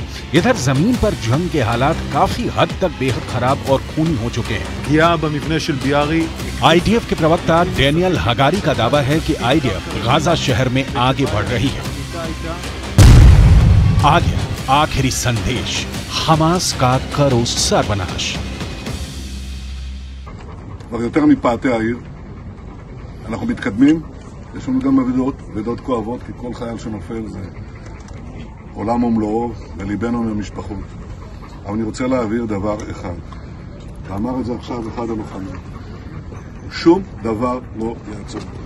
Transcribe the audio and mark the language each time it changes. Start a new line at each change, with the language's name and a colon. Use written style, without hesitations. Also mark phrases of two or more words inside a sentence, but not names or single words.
Hindi: इधर जमीन पर जंग के हालात काफी हद तक बेहद खराब और खूनी हो चुके हैं। आईडीएफ के प्रवक्ता डेनियल हगारी का दावा है कि आईडीएफ गाजा शहर में आगे बढ़ रही है। आ गया आखिरी संदेश, हमास का करो सर्वनाश।
Hebrew: יותר מפאתי העיר, אנחנו מתקדמים. יש לנו גם אבדות כואבות, כי כל חייל שנופל זה עולם ומלואו, וליבנו מהמשפחות. אבל אני רוצה להעביר דבר אחד, ואמר את זה עכשיו אחד הלוחמים, שום דבר לא יעצור.